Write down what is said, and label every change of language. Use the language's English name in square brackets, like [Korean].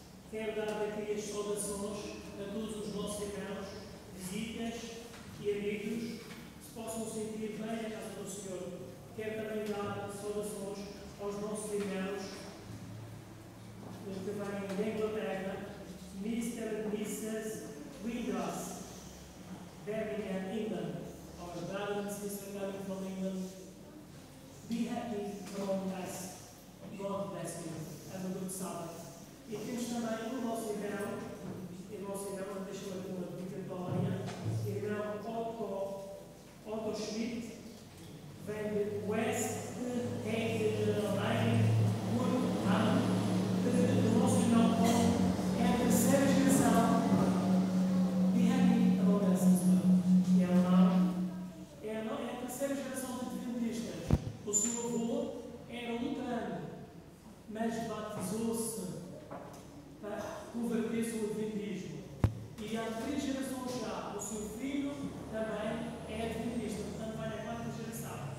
[Portuguese] Quero dar aqui as saudações a todos os nossos irmãos, visitas e amigos que se possam sentir bem na casa do Senhor. Quero também dar saudações aos nossos irmãos que vêm da Inglaterra, Mr. [English] and Mrs. Windruss, Birmingham, England. Our brothers and sisters coming from England. Be happy among us. God bless you. Have a good Sabbath. [Portuguese] E temos também o nosso irmão, deixa-me aqui uma dedicatória, irmão Otto Schmidt, vem de West Heidelberg, o nosso irmão é a terceira geração. [English] Be happy among us as well. [Portuguese] É a terceira geração de adventistas. O seu avô era luterano, mas batizou-se para converter-se ao adventismo. E há 3 gerações já. O seu filho também é adventista, portanto vai na 4ª geração.